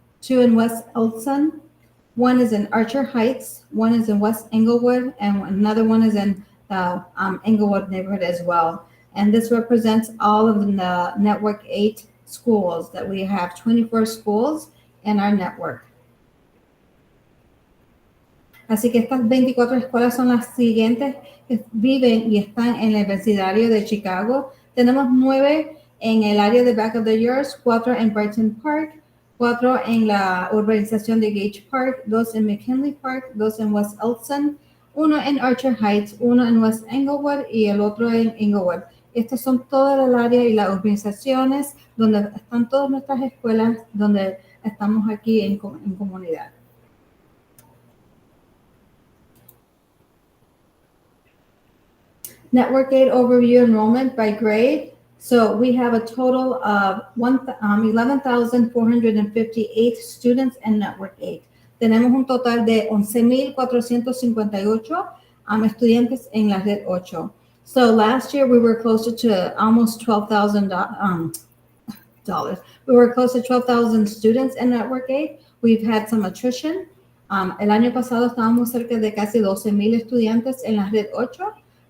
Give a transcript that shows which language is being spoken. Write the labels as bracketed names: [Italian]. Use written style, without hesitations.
[English] 2 in West Elson. 1 is in Archer Heights. 1 is in West Englewood. And another one is in the Englewood neighborhood as well. And this represents all of the Network 8 schools that we have, 24 schools in our network. [Spanish] Así que estas 24 escuelas son las siguientes que viven y están en el vecindario de Chicago. Tenemos 9 en el área de Back of the Yards, 4 en Brighton Park, 4 en la urbanización de Gage Park, 2 en McKinley Park, 2 en West Elson, 1 en Archer Heights, 1 en West Englewood y el otro en Englewood. Estas son todas el área y las urbanizaciones donde están todas nuestras escuelas, donde estamos aquí en comunidad. [English] Network Aid overview enrollment by grade. So we have a total of 11,458 students in Network Aid. [Spanish] Tenemos un total de 11,458 estudiantes en la red 8. [English] So last year we were closer to almost $12,000. We were close to 12,000 students in Network Aid. We've had some attrition. [Spanish] El año pasado estábamos cerca de casi 12,000 estudiantes en la red 8.